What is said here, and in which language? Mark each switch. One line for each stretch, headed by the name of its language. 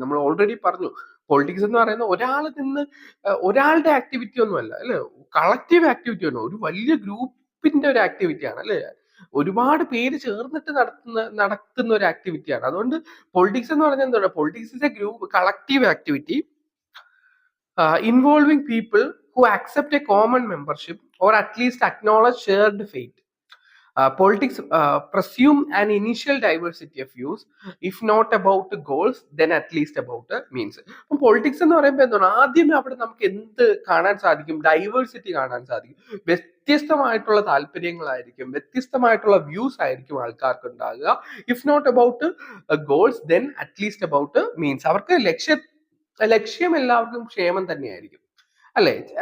Malayalam: നമ്മൾ ഓൾറെഡി പറഞ്ഞു, പൊളിറ്റിക്സ് എന്ന് പറയുന്നത് ഒരാളുടെ ആക്ടിവിറ്റി ഒന്നും അല്ല അല്ലെ, കളക്റ്റീവ് ആക്ടിവിറ്റി ആണ്, ഒരു വലിയ ഗ്രൂപ്പിന്റെ ഒരു ആക്ടിവിറ്റി ആണ് അല്ലെ, ഒരുപാട് പേര് ചേർന്നിട്ട് നടത്തുന്ന ഒരു ആക്ടിവിറ്റിയാണ്. അതുകൊണ്ട് പൊളിറ്റിക്സ് എന്ന് പറഞ്ഞാൽ എന്താണ്,
English: Politics is a group collective activity involving people who accept a common membership or at least acknowledge shared fate. Politics presume an initial diversity of views, if not about goals, then at least about means.
Malayalam: അപ്പം politics എന്ന് പറയുമ്പോൾ എന്താണ്, ആദ്യമേ അവിടെ നമുക്ക് എന്ത് കാണാൻ സാധിക്കും, ഡൈവേഴ്സിറ്റി കാണാൻ സാധിക്കും. വ്യത്യസ്തമായിട്ടുള്ള താല്പര്യങ്ങളായിരിക്കും, വ്യത്യസ്തമായിട്ടുള്ള വ്യൂസ് ആയിരിക്കും ആൾക്കാർക്ക് ഉണ്ടാകുക.
English: If not about goals, then at least about means.
Malayalam: അവർക്ക് ലക്ഷ്യം എല്ലാവർക്കും ക്ഷേമം തന്നെയായിരിക്കും അല്ലെ.